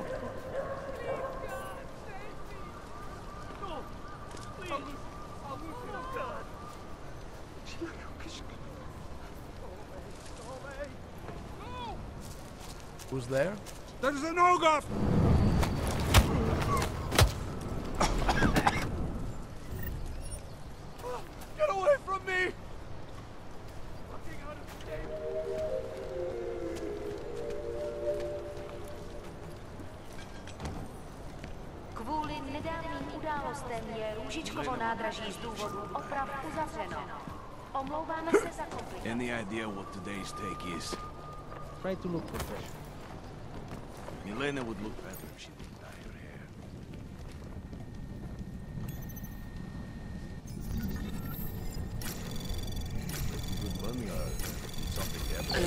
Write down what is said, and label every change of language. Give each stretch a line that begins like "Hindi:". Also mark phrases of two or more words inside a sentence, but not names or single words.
English: Who's there? There's an ogre! Get away from me!
Czech: Kvůli nedávným událostem je Růžičkovo nádraží z důvodu oprav uzavřeno. Omlouváme se za komplikace.
English: Any idea what today's take is? Try to look professional. Milena would look better if she didn't dye her hair. Good money, something happened.